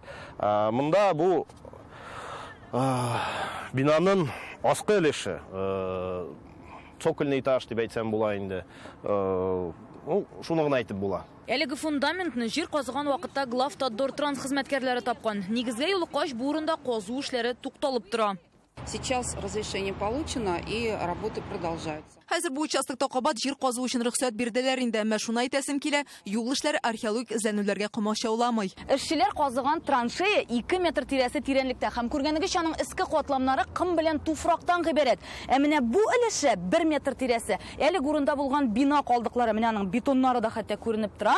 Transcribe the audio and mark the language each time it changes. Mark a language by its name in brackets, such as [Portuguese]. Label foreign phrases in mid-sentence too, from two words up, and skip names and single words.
[Tatar] Монда бу бинаның аскы өлеше. [Russian] Цокольный этаж [Tatar] дип әйтсәм була инде. Шуны гына әйтеп була. Әлеге фундаментны җир казыган вакытта Главтодортранс хезмәткәрләре тапкан. Нигезгә юлыккач бу урында казу эшләре тукталып тора. [Russian] Сейчас разрешение получено и работы продолжаются. [Tatar] Хәзер бу участокта кабат җир казу өчен рөхсәт бирделәр инде, әмма шуны әйтәсем килә, юл эшләре археологик эзләнүләргә комачауламый. Эшчеләр казыган траншея 2 метр тирәсе тирәнлектә һәм күргәнегез аның иске катламнары кым белән туфрактан гыйбарәт. Ә менә бу өлеше 1 метр тирәсе. Әле урында булган бина калдыклары, менә аның бетоннары да хәтта күренеп тора.